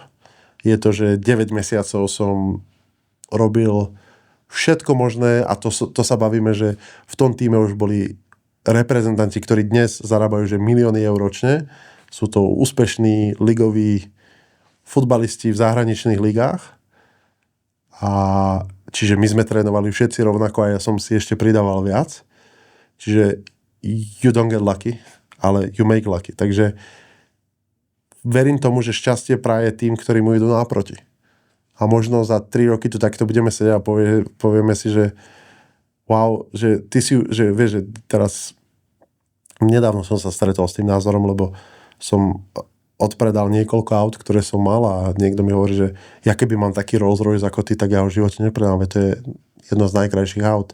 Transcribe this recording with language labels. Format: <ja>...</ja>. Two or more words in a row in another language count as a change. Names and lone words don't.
<sk>Je to, že 9 mesiacov som robil všetko možné a to sa bavíme, že v tom týme už boli reprezentanti, ktorí dnes zarábajú že milióny eur ročne. Sú to úspešní ligoví futbalisti v zahraničných ligách. A čiže my sme trénovali všetci rovnako a ja som si ešte pridával viac. Čiže</sk> <en>you don't get lucky,</en> <sk>ale</sk> <en>you make lucky.</en> <sk>Takže verím tomu, že šťastie praje tým, ktorí mu idú naproti. A možno za 3 roky tu takto budeme sedieť a povieme si, že wow, že ty si, že vieš, že teraz nedávno som sa stretol s tým názorom, lebo som odpredal niekoľko aut, ktoré som mal a niekto mi hovorí, že ja keby mám taký Rolls Royce ako ty, tak ja ho v živote nepredám, to je jedno z najkrajších aut.</sk>